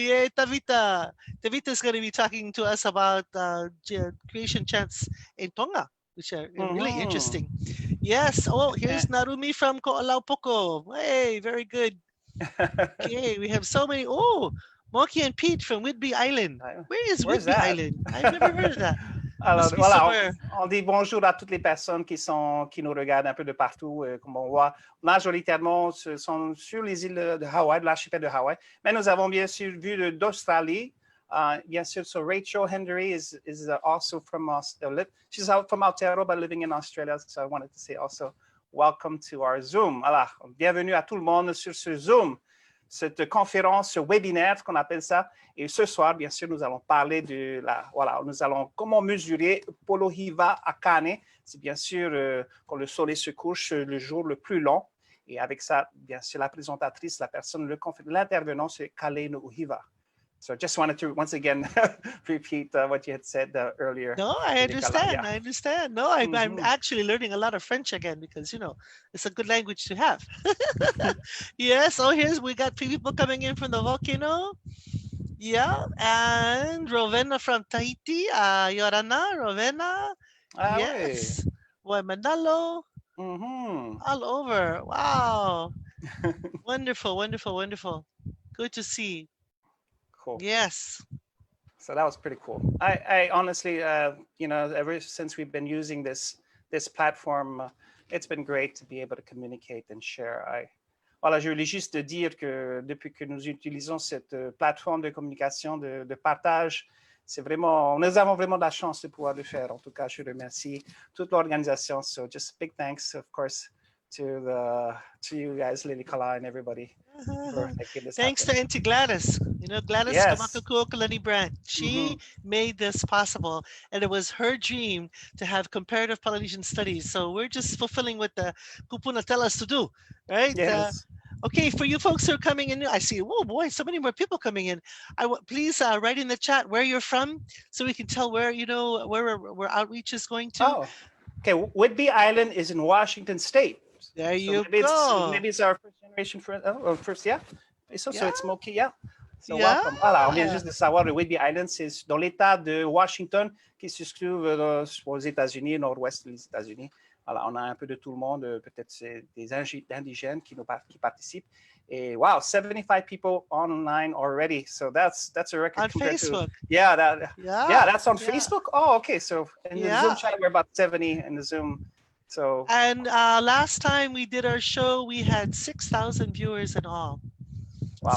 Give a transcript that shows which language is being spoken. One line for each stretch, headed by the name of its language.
English: Yay, Tevita. Tevita is going to be talking to us about creation chants in Tonga, which are really interesting. Yes. Oh, here's Narumi from Ko'olaupoko. Hey, very good. Okay, we have so many. Oh, Moki and Pete from Whidbey Island. Where's Whidbey Island? I've never heard of that.
French: Alors, voilà, on dit bonjour à toutes les personnes qui nous regardent un peu de partout. Comme on voit, majoritairement, ce sont sur les îles de Hawaï, de l'archipel de Hawaï. Mais nous avons bien sûr vu d'Australie,
English: Yes, so Rachel Henry is also from she's out from Aotearoa but living in Australia. So I wanted to say also welcome to our Zoom.
French: Alors, bienvenue à tout le monde sur ce Zoom, cette conférence, ce webinaire qu'on appelle ça. Et ce soir, bien sûr, nous allons parler de nous allons comment mesurer Polohiwa-a-Kāne. C'est bien sûr quand le soleil se couche le jour le plus long. Et avec ça, bien sûr, la présentatrice, la personne, l'intervenant, c'est Kalei Nuʻuhiwa.
English: So I just wanted to once again repeat what you had said earlier. No, I understand. Yeah. I understand. No, I'm actually learning a lot of French again because, you know, it's a good language to have. Yes. Oh, we got people coming in from the volcano. Yeah. And Rovena from Tahiti. Yorana, Rovena. Yes. Manalo. All over. Wow. Wonderful, wonderful, wonderful. Good to see. Cool. Yes. So that was pretty cool. I honestly, you know, ever since we've been using this platform, it's been great to be able to communicate and share.
French: Voilà, je voulais juste dire que depuis que nous utilisons cette plateforme de communication, de partage, c'est vraiment, nous avons vraiment de la chance de pouvoir le faire. En tout cas, je remercie toute l'organisation.
English: So just big thanks, of course, to you guys, Lilikalā, and everybody. Thanks to Auntie Gladys. You know, Gladys Kamakakūokalani Brandt. She made this possible, and it was her dream to have comparative Polynesian studies. So we're just fulfilling what the kupuna tell us to do, right? Yes. Okay, for you folks who are coming in, I see, oh boy, so many more people coming in. Please write in the chat where you're from so we can tell where, you know, where outreach is going to. Oh, okay. Whidbey Island is in Washington State. There you go. Maybe it's our first generation first, yeah. So it's Moki, yeah. So welcome.
French: Voilà, on vient juste de savoir, le Whidbey Island, c'est dans l'État de Washington qui se trouve aux États-Unis, nord-ouest des États-Unis. Voilà, on a un peu de tout le monde, peut-être c'est des indigènes qui participent.
English: Et wow, 75 people online already. So that's a record. On Facebook. That's on Facebook. Oh, okay. So in the Zoom chat, we're about 70 in the Zoom. So and last time we did our show, we had 6,000 viewers in all. Wow.